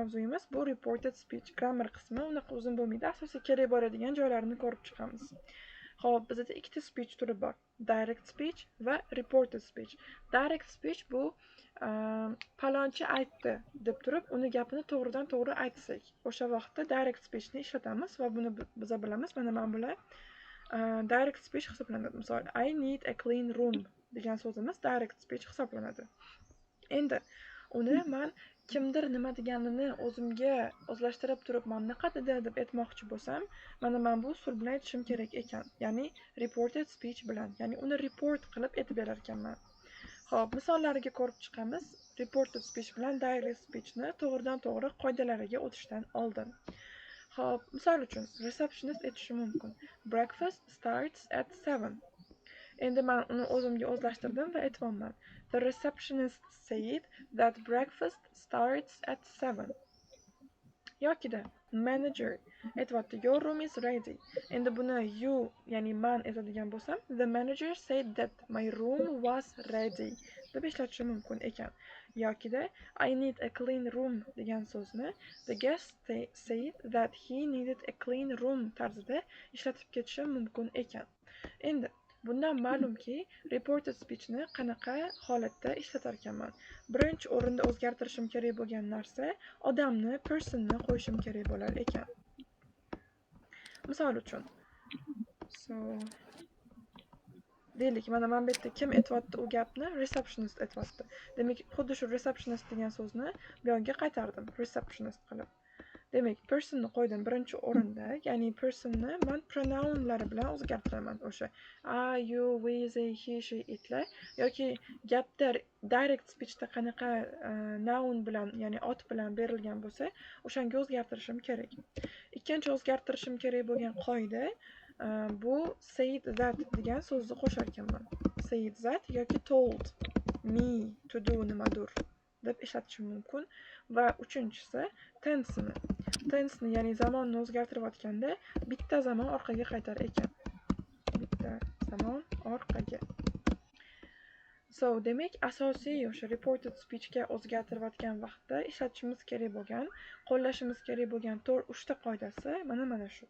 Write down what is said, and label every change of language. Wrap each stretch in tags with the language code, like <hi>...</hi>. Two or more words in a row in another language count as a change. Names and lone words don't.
<uz>mavzuyimiz bu</uz> <en>reported speech.</en> <uz>Grammar qismi unaqa uzun bo'lmaydi. Asosiy kerak bo'ladigan joylarini ko'rib chiqamiz. Xo'p, bizda ikkita speech turi bor.</uz> <en>Direct speech va reported speech. Direct speech</en> <uz>bu palonchi aytdi deb turib, uni gapini to'g'ridan to'g'ri aytsak, o'sha vaqtda</uz> <en>direct speechni</en> <uz>ishlatamiz va buni biz bilamiz. Mana bular</uz> <en>direct speech</en> <uz>hisoblanadi. Misol,</uz> <en>I need a clean room</en> <uz>degan so'zimiz</uz> <en>direct speech</en> <uz>hisoblanadi. Endi uni men kimdir nima deganini o'zimga o'zlashtirib turib, "Men naqa dedi" deb aytmoqchi bo'lsam, mana men bu usul bilan aytishim kerak ekan. Ya'ni</uz> <en>reported speech</en> <uz>bilan, ya'ni uni report qilib aytib berar ekanman. Xo'p, misollariga ko'rib chiqamiz.</uz> <en>Reported speech</en> <uz>bilan</uz> <en>direct speechni</en> <uz>to'g'ridan to'g'ri qoidalariga o'tishdan oldin. Xo'p, misol uchun receptionist aytishi mumkin.</uz> <en>Breakfast starts at 7.</en> <uz>Endi men uni o'zimga o'zlashtirdim va aytmoqman.</uz> <en>The receptionist said that breakfast starts at 7.</en> <uz>Yokida manager aytyapti,</uz> <en>your room is ready.</en> <uz>Endi buni you, ya'ni men aytadigan bo'lsam,</uz> <en>the manager said that my room was ready</en> <uz>deb ishlatishim mumkin ekan.</uz> <en>Yokida I need a clean room</en> <uz>degan so'zni</uz> <en>the guest said that he needed a clean room</en> <uz>tarzida ishlatib ketishim mumkin ekan. Endi bundan ma'lumki,</uz> <en>reported speechni</en> <uz>qanaqa holatda ishlatar ekanman. Birinchi o'rinda o'zgartirishim kerak bo'lgan narsa odamni, personni qo'yishim kerak bo'lar ekan. Misol uchun, deylik, mana men bu yerda kim aytyapti u gapni? Receptionist aytyapti. Demak, xuddi shu receptionist degan so'zni bu yerga qaytardim, receptionist qilib. Demak, personni qo'ydim birinchi o'rinda, ya'ni personni men pronounlari bilan o'zgartiraman.</uz> <en>O'sha I, you, we, they, he, she,</en> <uz>itlar yoki gapda</uz> <en>direct speechda</en> <uz>qanaqa noun bilan, ya'ni ot bilan berilgan bo'lsa, o'shanga o'zgartirishim kerak. Ikkinchi o'zgartirishim kerak bo'lgan qoida bu</uz> <en>said that</en> <uz>degan so'zni qo'shar ekanman.</uz> <en>Said that</en> <uz>yoki</uz> <en>told me to do</en> <uz>nimadir deb ishlatishim mumkin. Va uchinchisi tense ni ya'ni zamonni o'zgartirayotganda bitta zamon orqaga qaytar ekan. Bitta zamon orqaga. Demak, asosiy o'sha</uz> <en>reported speechga</en> <uz>o'zgartirayotgan vaqtda ishlatishimiz kerak bo'lgan, qo'llashimiz kerak bo'lgan 3 ta qoidasi mana shu.</uz>